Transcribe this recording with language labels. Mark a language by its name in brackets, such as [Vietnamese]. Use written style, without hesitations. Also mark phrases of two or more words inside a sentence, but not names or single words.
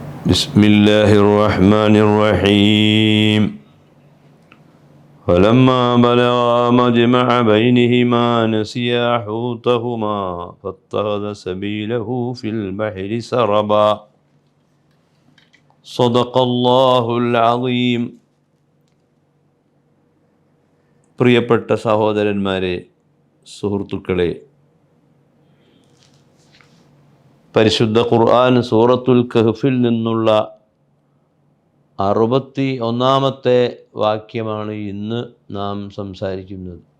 [Arabic] بسم الله الرحمن الرحيم فلما بلغا مجمع بينهما نسيا حوتهما فاتخذ سبيله في البحر سربا صدق الله العظيم. [Malayalam] പ്രിയപ്പെട്ട സഹോദരന്മാരെ, സുഹൃത്തുക്കളെ, പരിശുദ്ധ ഖുർആൻ സൂറത്തുൽ കഹ്ഫിൽ നിന്നുള്ള 61-ാമത്തെ വാക്യമാണ് ഇന്ന് നാം സംസാരിക്കുന്നത്.